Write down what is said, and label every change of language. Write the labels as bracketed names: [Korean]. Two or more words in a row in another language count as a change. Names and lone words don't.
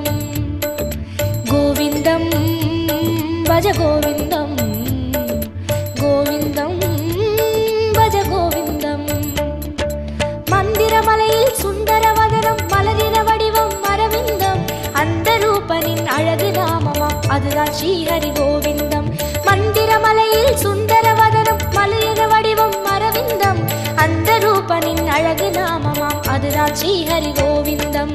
[Sanskrit] गोविन्दं भज गोविन्दं गोविन्दं भज गोविन्दं [Tamil] மந்திரமலையில் சுந்தரவதனம் மலரின வடிவம் அரவிந்தம் அந்த ரூபனின் அழகு நாமமாம் அதுதான் ஸ்ரீஹரி கோவிந்தம்। மந்திரமலையில் சுந்தரவதனம் மலரின வடிவம் அரவிந்தம் அந்த ரூபனின் அழகு நாமமாம் அதுதான் ஸ்ரீஹரி கோவிந்தம்।